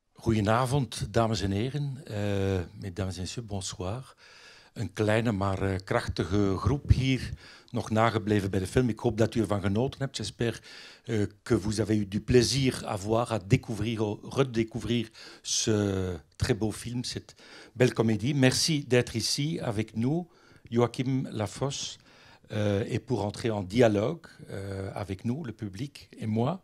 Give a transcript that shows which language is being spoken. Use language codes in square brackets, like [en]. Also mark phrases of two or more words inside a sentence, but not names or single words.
[nl] Goedenavond, dames en heren. [fr] Mesdames et messieurs, bonsoir. [nl] Een kleine, maar krachtige groep hier nog nagebleven bij de film. Ik hoop dat u ervan genoten hebt. [fr] J'espère que vous avez eu du plaisir à voir, à découvrir, redécouvrir ce très beau film, cette belle comédie. Merci d'être ici avec nous, Joachim Lafosse, et pour entrer en dialogue avec nous, le public et moi.